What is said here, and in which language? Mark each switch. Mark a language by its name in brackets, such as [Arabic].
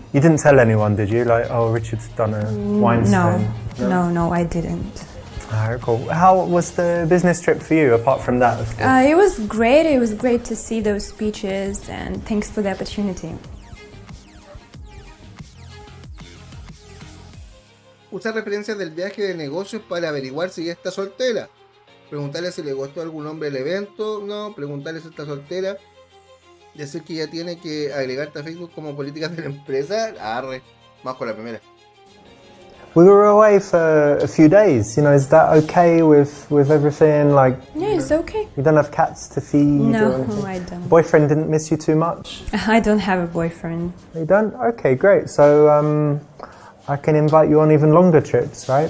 [English] You didn't tell anyone, did you? Like, oh, Richard's done a wine stain. No, I didn't. Alright, cool. How was the business trip for you, apart from that, of course? It was great. It was great to see those speeches, and thanks for the opportunity. [Spanish] Usa referencias del viaje de negocios para averiguar si ya está soltera. Preguntarle si le gustó algún hombre el evento. No, preguntarle si está soltera. Decir que ya tiene que agregarte a Facebook como políticas de la empresa. Arre, más con la primera. [English] We were away for a few days, you know, is that okay with everything? Like, Yeah, it's okay. you don't have cats to feed? No, or anything? I don't. Boyfriend didn't miss you too much? I don't have a boyfriend. You don't? Okay, great. So I can invite you on even longer trips, right?